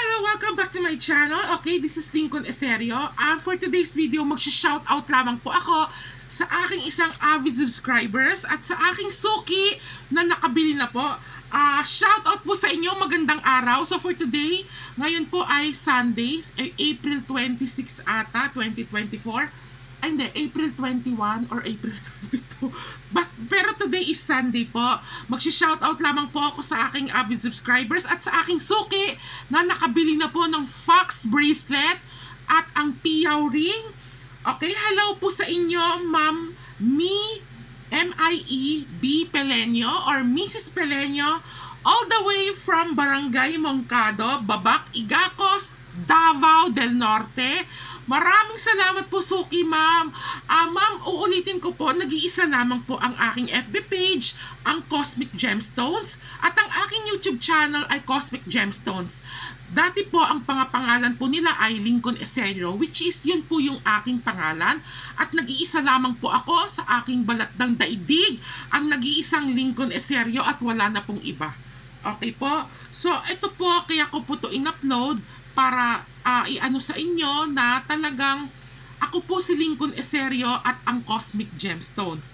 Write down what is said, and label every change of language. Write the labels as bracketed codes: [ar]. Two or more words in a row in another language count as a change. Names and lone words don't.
[en] welcome back to my channel. Okay, this is Lincoln Eserio. For today's video, [tl] mag-shoutout lamang po ako sa aking isang [en] avid subscribers [tl] at sa aking suki na nakabili na po. Shoutout po sa inyo, magandang araw. [en] So for today, [tl] ngayon po ay Sunday, April 26 ata, 2024. Ay hindi, April 21 or April 22. [en] Pero today is Sunday po. Mag-shoutout lamang po ako sa aking avid subscribers at sa aking suki na nakabili na po ng Fox bracelet at ang piyaw ring. Okay, hello po sa inyo, Ma'am M-I-E B. Pelenyo or Mrs. Pelenyo, all the way from Barangay Moncado, Babac, Igacos, Davao del Norte. [tl] Maraming salamat po, suki, ma'am. Ma'am, uulitin ko po, nag-iisa lamang po ang aking [en] FB page, [tl] ang Cosmic Gemstones, at ang aking [en] YouTube channel [tl] ay Cosmic Gemstones. Dati po, ang pangalan po nila ay Lincoln Eserio, [en] which is [tl] yun po yung aking pangalan. At nag-iisa lamang po ako sa aking balat ng daigdig, ang nag-iisang Lincoln Eserio at wala na pong iba. Okay po? So, ito po, kaya ko po to in-upload para i-ano sa inyo na talagang ako po si Lincoln Eserio at ang Cosmic Gemstones.